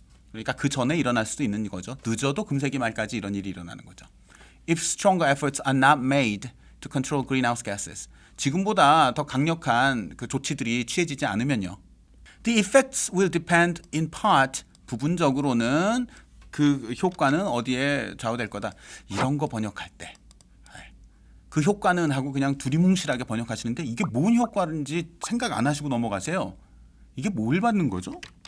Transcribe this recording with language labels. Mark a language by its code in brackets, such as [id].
[ko] 그러니까 그 전에 일어날 수도 있는 거죠. 늦어도 금세기 말까지 이런 일이 일어나는 거죠. [en] If stronger efforts are not made to control greenhouse gases. [ko] 지금보다 더 강력한 그 조치들이 취해지지 않으면요. [en] The effects will depend in part. [ko] 부분적으로는 그 효과는 어디에 좌우될 거다. 이런 거 번역할 때 그 효과는 하고 그냥 두리뭉실하게 번역하시는데, 이게 뭔 효과인지 생각 안 하시고 넘어가세요. 이게 뭘 받는 거죠?